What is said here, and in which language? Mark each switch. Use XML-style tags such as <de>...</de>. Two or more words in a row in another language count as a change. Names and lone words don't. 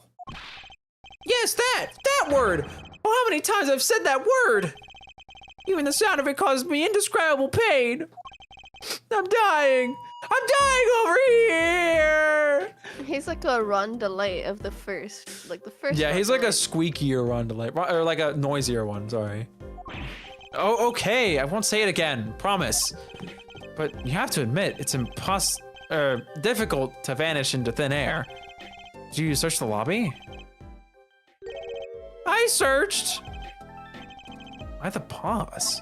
<en>Yes, that word. Oh, how many times I've said that word. Even the sound of it causes me indescribable pain. I'm dying over here. He's like a rondelay of the first, Yeah, he's like a rondelay. squeakier rondelay, or like a noisier one, sorry. Oh, okay, I won't say it again, promise. But you have to admit, it's difficult to vanish into thin air. Did you search the lobby? I searched. Why the pause?</en>